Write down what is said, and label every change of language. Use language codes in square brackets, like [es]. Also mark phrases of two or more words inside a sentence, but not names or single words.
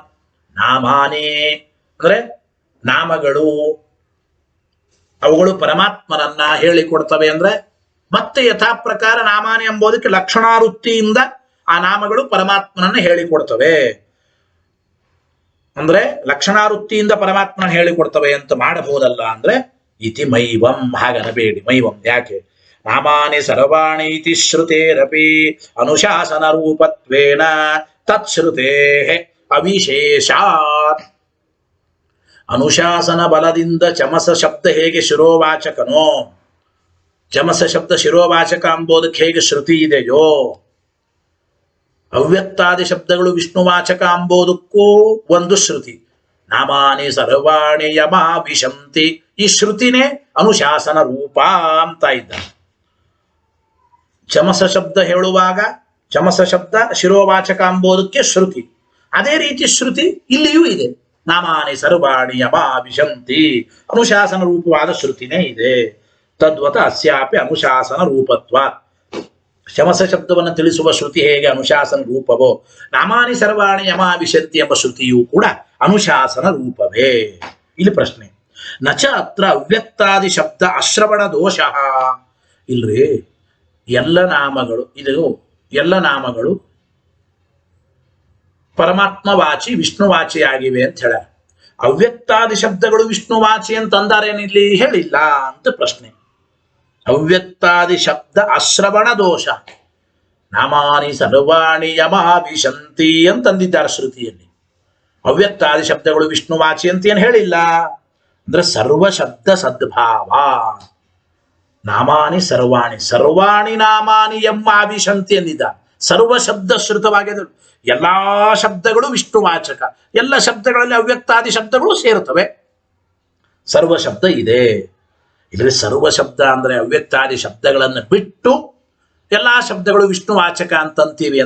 [kn] ನಾಮಾನೇ ಅಂದ್ರೆ ನಾಮಗಳು, ಅವುಗಳು ಪರಮಾತ್ಮನನ್ನ ಹೇಳಿಕೊಡ್ತವೆ ಅಂದ್ರೆ ಮತ್ತೆ ಯಥಾ ಪ್ರಕಾರ ನಾಮಾನಿ ಎಂಬುದಕ್ಕೆ ಲಕ್ಷಣಾವೃತ್ತಿಯಿಂದ ಆ ನಾಮಗಳು ಪರಮಾತ್ಮನನ್ನ ಹೇಳಿಕೊಡ್ತವೆ. ಅಂದ್ರೆ ಲಕ್ಷಣಾವೃತ್ತಿಯಿಂದ ಪರಮಾತ್ಮನ ಹೇಳಿಕೊಡ್ತವೆ ಅಂತ ಮಾಡಬಹುದಲ್ಲ ಅಂದ್ರೆ [sa] ಇತಿ ಮೈವಂ. [kn] ಹಾಗನಬೇಡಿ ಮೈವಂ. ಯಾಕೆ? [sa] ನಾಮಾನಿ ಸರ್ವಾಣಿ ಇತಿ ಶ್ರುತೇರಪಿ ಅನುಶಾಸನ ರೂಪತ್ವೇನ ತತ್ಶ್ರುತೇ ಅವಿಶೇಷಾತ್. [kn] ಅನುಶಾಸನ ಬಲದಿಂದ ಚಮಸ ಶಬ್ದ ಹೇಗೆ ಶಿರೋವಾಚಕನೋ, ಚಮಸ ಶಬ್ದ ಶಿರೋವಾಚಕ ಎಂಬುದಕ್ಕೆ ಹೇಗೆ ಶ್ರುತಿ ಇದೆಯೋ, ಅವ್ಯಕ್ತಾದಿ ಶಬ್ದಗಳು ವಿಷ್ಣುವಾಚಕ ಎಂಬುದಕ್ಕೂ ಒಂದು ಶ್ರುತಿ. [sa] ನಾಮಾನಿ ಸರ್ವಾಣಿ ಯಮಾ ವಿಶಂತಿ. [kn] ಈ ಶ್ರುತಿನೇ ಅನುಶಾಸನ ರೂಪ ಅಂತ ಇದ್ದ. ಚಮಸ ಶಬ್ದ ಹೇಳುವಾಗ ಚಮಸ ಶಬ್ದ ಶಿರೋವಾಚಕ ಎಂಬುದಕ್ಕೆ ಶ್ರುತಿ. ಅದೇ ರೀತಿ ಶ್ರುತಿ ಇಲ್ಲಿಯೂ ಇದೆ. [sa] ನಾಮಾನಿ ಸರ್ವಾಣಿ ಯಮಾ ವಿಶಂತಿ, [kn] ಅನುಶಾಸನ ರೂಪವಾದ ಶ್ರುತಿನೇ ಇದೆ. [sa] ತದ್ವತ ಅಸ್ಯಾಪಿ ಅನುಶಾಸನ ರೂಪತ್ವಾತ್. [kn] ಶಮಸ ಶಬ್ದವನ್ನು ತಿಳಿಸುವ ಶ್ರುತಿ ಹೇಗೆ ಅನುಶಾಸನ ರೂಪವೋ, [sa] ನಾಮಾನಿ ಸರ್ವಾಣಿ ಯಮಾ ವಿಶಂತಿ [kn] ಎಂಬ ಶ್ರುತಿಯೂ ಕೂಡ ಅನುಶಾಸನ ರೂಪವೇ. ಇಲ್ಲಿ ಪ್ರಶ್ನೆ, [sa] ನಚ ಅತ್ರ ಅವ್ಯಕ್ತಾದಿ ಶಬ್ದ ಅಶ್ರವಣ ದೋಷ. [kn] ಇಲ್ರಿ, ಎಲ್ಲ ನಾಮಗಳು, ಇದು ಎಲ್ಲ ನಾಮಗಳು ಪರಮಾತ್ಮವಾಚಿ ವಿಷ್ಣುವಾಚಿಯಾಗಿವೆ ಅಂತ ಹೇಳ. ಅವ್ಯಕ್ತಾದಿ ಶಬ್ದಗಳು ವಿಷ್ಣುವಾಚಿ ಅಂತ ಅಂದಾರೇನಿಲ್ಲಿ? ಹೇಳಿಲ್ಲ ಅಂತ ಪ್ರಶ್ನೆ. [sa] ಅವ್ಯಕ್ತಾದಿ ಶಬ್ದ ಅಶ್ರವಣ ದೋಷ. ನಾಮಾನಿ ಸರ್ವಾಣಿ ಯಮಾ ವಿಶಂತಿ [kn] ಅಂತಂದಿದ್ದಾರೆ ಶ್ರುತಿಯಲ್ಲಿ. ಅವ್ಯಕ್ತಾದಿ ಶಬ್ದಗಳು ವಿಷ್ಣುವಾಚಿ ಅಂತ ಏನು ಹೇಳಿಲ್ಲ. ಅಂದ್ರೆ [sa] ಸರ್ವ ಶಬ್ದ ಸದ್ಭಾವ. ನಾಮಾನಿ ಸರ್ವಾಣಿ, ಸರ್ವಾಣಿ ನಾಮಾನಿ ಯಮ್ಮ ವಿಶಂತಿ ಎಂದಿದ್ದ. [kn] ಸರ್ವ ಶಬ್ದ ಶ್ರುತವಾಗಿದೆ. ಎಲ್ಲಾ ಶಬ್ದಗಳು ವಿಷ್ಣುವಾಚಕ. ಎಲ್ಲ ಶಬ್ದಗಳಲ್ಲಿ ಅವ್ಯಕ್ತಾದಿ ಶಬ್ದಗಳು ಸೇರುತ್ತವೆ. ಸರ್ವ ಶಬ್ದ ಇದೆ. ಇಲ್ಲಿ ಸರ್ವ ಶಬ್ದ ಅಂದ್ರೆ ಅವ್ಯಕ್ತಾದಿ ಶಬ್ದಗಳನ್ನು ಬಿಟ್ಟು ಎಲ್ಲಾ ಶಬ್ದಗಳು ವಿಷ್ಣುವಾಚಕ ಅಂತಂತೀವಿ.